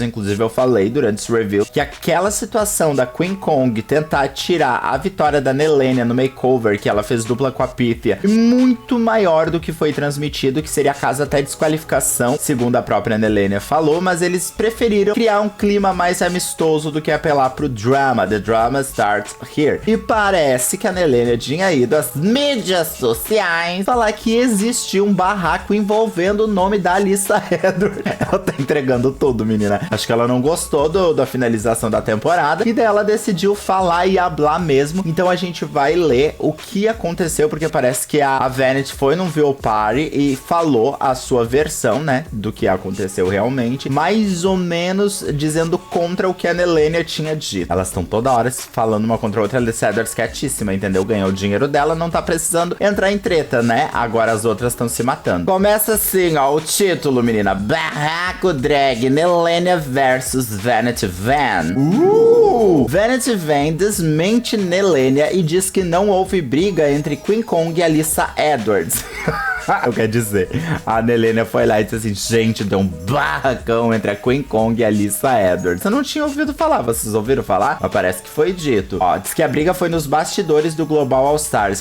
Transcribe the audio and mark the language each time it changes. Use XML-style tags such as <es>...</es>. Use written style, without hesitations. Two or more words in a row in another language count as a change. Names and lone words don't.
<pt>Inclusive eu falei durante esse review que aquela situação da Queen Kong tentar tirar a vitória da Nelênia no makeover, que ela fez dupla com a Pythia, muito maior do que foi transmitido, que seria caso até desqualificação, segundo a própria Nelênia falou, mas eles preferiram criar um clima mais amistoso do que apelar pro drama.</pt> <en>The drama starts here.</en> <pt>E parece que a Nelênia tinha ido às mídias sociais falar que existia um barraco envolvendo o nome da Alyssa Edwards. Ela tá entregando tudo, menina. Acho que ela não gostou da finalização da temporada e daí ela decidiu falar e hablar mesmo. Então a gente vai ler o que aconteceu, porque parece que a Vanity foi num</pt> <en>Viewing Party</en> <pt>e falou a sua versão, né, do que aconteceu realmente, mais ou menos dizendo contra o que a Nelênia tinha dito. Elas estão toda hora falando uma contra a outra. A Alyssa Edwards quietíssima, entendeu? Ganhou o dinheiro dela, não tá precisando entrar em treta, né? Agora as outras estão se matando. Começa assim, ó, o título, menina. Barraco drag, Nelênia versus Vanity Vane. Vanity Vane desmente Nelênia e diz que não houve briga entre Queen Kong e Alyssa Edwards. Eu quero dizer, a Nelênia foi lá e disse assim: gente, deu um barracão entre a Queen Kong e a Alyssa Edwards. Eu não tinha ouvido falar, vocês ouviram falar? Mas parece que foi dito. Ó, diz que a briga foi nos bastidores do Global All Stars.</pt>